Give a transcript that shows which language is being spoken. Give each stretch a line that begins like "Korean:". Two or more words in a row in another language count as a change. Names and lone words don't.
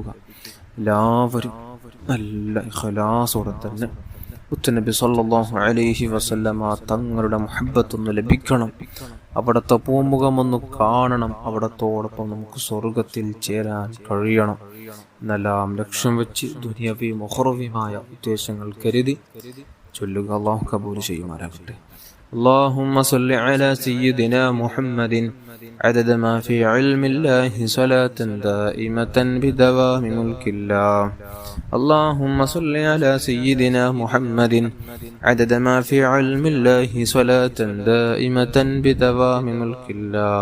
Malayalam: എല്ലാവരും നല്ല ഇഖ്ലാസോടെ തന്നെ മുത്തുനബി
Arabic: صلى الله عليه وسلم
Malayalam: തങ്ങളുടെ മുഹബ്ബത്തൊന്ന് ലഭിക്കണം. അവിടുത്തെ പൂമുഖമൊന്ന് കാണണം. അവിടത്തോടൊപ്പം നമുക്ക് സ്വർഗത്തിൽ ചേരാൻ കഴിയണം എന്നെല്ലാം ലക്ഷ്യം വെച്ച് ദുനിയവിയും ഉഖ്റവിയുമായ ഉദ്ദേശങ്ങൾ കരുതി ചൊല്ലുക. അല്ലാഹു കബൂൽ ചെയ്യുമാറാകട്ടെ.
Arabic: اللهم صل على سيدنا محمد عدد ما في علم الله صلاة دائمة بدوام ملك الله. اللهم صل على سيدنا محمد عدد ما في علم الله صلاة دائمة بدوام ملك الله.